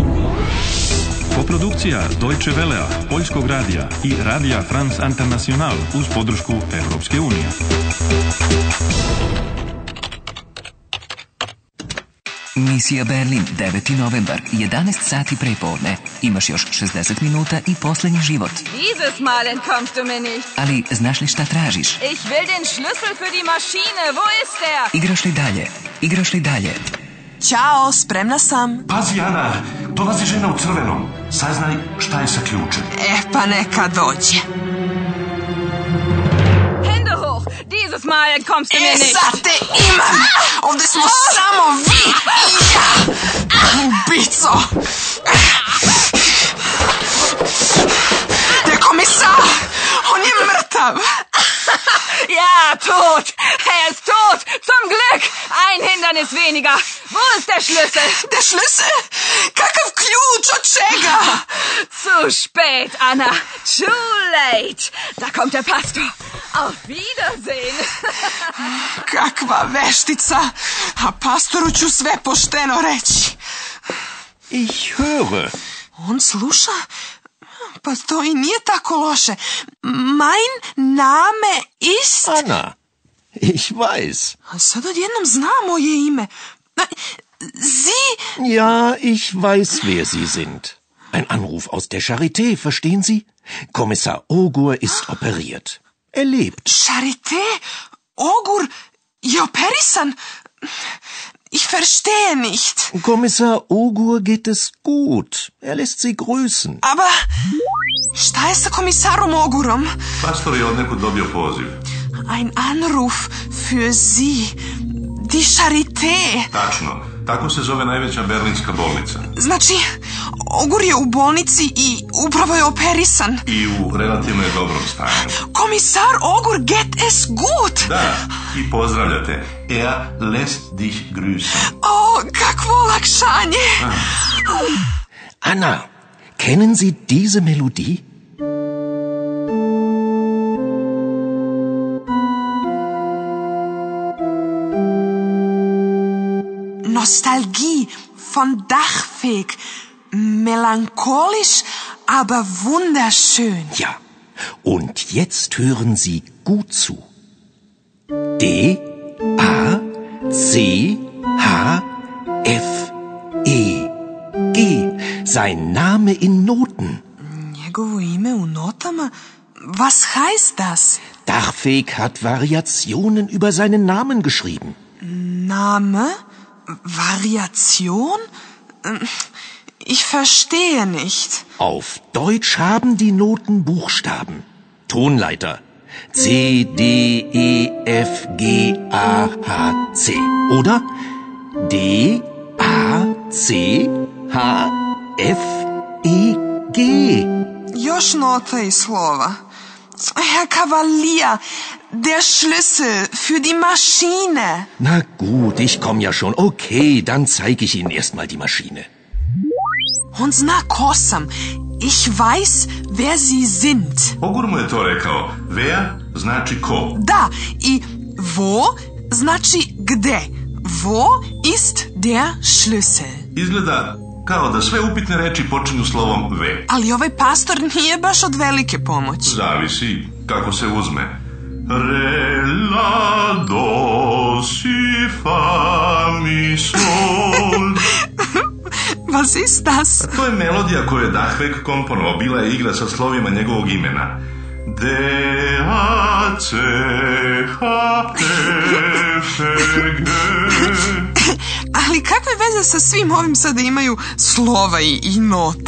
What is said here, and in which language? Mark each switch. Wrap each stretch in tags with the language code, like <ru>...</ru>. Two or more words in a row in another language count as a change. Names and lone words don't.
<sr>Koprodukcija Deutsche Welea, Poljskog radija i Radija France International uz podršku Europske unije. Misija Berlin, 9. novembar, 11 sati prepodne. Imaš još 60 minuta i posljednji život.</sr> <de>Dieses Mal entkommst du mir nicht.</de> <sr>Ali znaš li šta tražiš?</sr> <de>Ich will den Schlüssel für die Maschine. Wo ist der?</de> <sr>Igraš li dalje? Ćao, spremna sam. Pazi, Ana, dolazi žena u crvenom. Saznaj šta je sa ključem. Pa neka dođe.</sr> <de>Hände hoch. Dieses Mal entkommst du mir nicht.</de> <sr>Sad te imam. Ovdje smo samo vi i ja.</sr> <de>Ubico. Der Kommissar.</de> <sr>On je mrtav.</sr> <de>Ja, tot. Er ist tot. Zum Glück. Ein Hindernis weniger. Wo ist der Schlüssel? Der Schlüssel?</de> <sr>Kakav ključ, od čega?</sr> <de>Zu spät, Anna.</de> <en>Too late.</en> <de>Da kommt der Pastor. Auf Wiedersehen.</de> <sr>Kakva veštica. A pastoru ću sve pošteno reći.</sr> <de>Ich höre.</de> <sr>On sluša? Pa to i nije tako loše.</sr> <de>Mein Name ist... Anna, ich weiß.</de> <sr>A sad odjednom znam moje ime.</sr> <de>Sie... Ja, ich weiß, wer Sie sind. Ein Anruf aus der Charité, verstehen Sie? Kommissar Ogur ist operiert. Er lebt.</de> <sr>Charité? Ogur je operisan?</sr> <de>Ich verstehe nicht. Kommissar Ogur geht es gut. Er lässt Sie grüßen.</de> <sr>Aber šta je sa komisarom Ogurom? Pastor je od nekud dobio poziv.</sr> <de>Ein Anruf für Sie. Die Charité.</de> <sr>Tačno. Tako se zove najveća berlinska bolnica. Znači, Ogur je u bolnici i upravo je operisan. I u relativno je dobrom stanju.</sr> <de>Komisar Ogur geht es gut.</de> <sr>Da, i pozdravljate.</sr> <de>Er lässt dich grüßen. O, kakvo olakšanje. Anna, kennen Sie diese Melodie? Nostalgie von Dachfeg. Melancholisch, aber wunderschön. Ja, und jetzt hören Sie gut zu. D, A, C, H, F, E, G. Sein Name in Noten.</de> <sr>Njegovo ime u notama?</sr> <de>Was heißt das? Dachfeg hat Variationen über seinen Namen geschrieben. Name? Variation? Ich verstehe nicht. Auf Deutsch haben die Noten Buchstaben. Tonleiter. C, D, E, F, G, A, H, C. Oder D, A, C, H, F, E, G.</de> <sr>Još nota i slova.</sr> <de>Herr Kavalier, der Schlüssel für die Maschine. Na gut, ich komm ja schon. Okay, dann zeige ich Ihnen erstmal die Maschine.</de> <sr>On zna ko sam.</sr> <de>Ich weiß, wer Sie sind.</de> <sr>Ogur mu je to rekao. Wer znači ko. Da, i wo znači gde.</sr> <de>Wo ist der Schlüssel?</de> <sr>Izgleda kao da sve upitne reči počinju slovom V. Ali ovaj pastor nije baš od velike pomoći. Zavisi kako se uzme. Re, la, do, si, fa, mi, sol.</sr> <de>Was ist das?</de> <sr>To je melodija koju je Dachfeg komponovao. Bila je igra sa slovima njegovog imena.</sr> <de>D, A, C, H, F, G.</de> <sr>Ali kakve veze sa svim ovim sada imaju slova i note?</sr>